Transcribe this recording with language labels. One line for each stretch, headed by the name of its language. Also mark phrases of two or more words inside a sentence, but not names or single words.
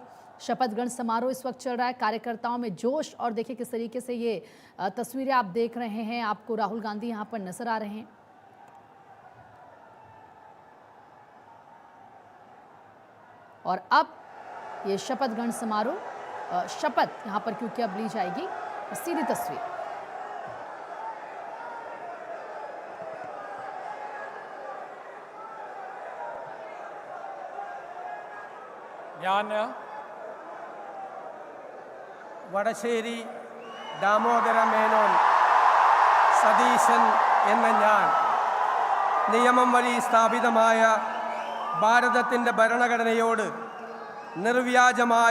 Hindi: शपथ ग्रहण समारोह इस वक्त चल रहा है। कार्यकर्ताओं में जोश और देखिए किस तरीके से ये तस्वीरें आप देख रहे हैं। आपको राहुल गांधी यहाँ पर नजर आ रहे हैं। और अब ये शपथ ग्रहण समारोह शपथ यहाँ पर क्योंकि अब ली जाएगी। सीधी तस्वीर
Malayalam: വടശ്ശേരി ദാമോദര മേനോൻ സതീശൻ എന്ന ഞാൻ നിയമം വഴി സ്ഥാപിതമായ ഭാരതത്തിൻ്റെ ഭരണഘടനയോട് നിർവ്യാജമായ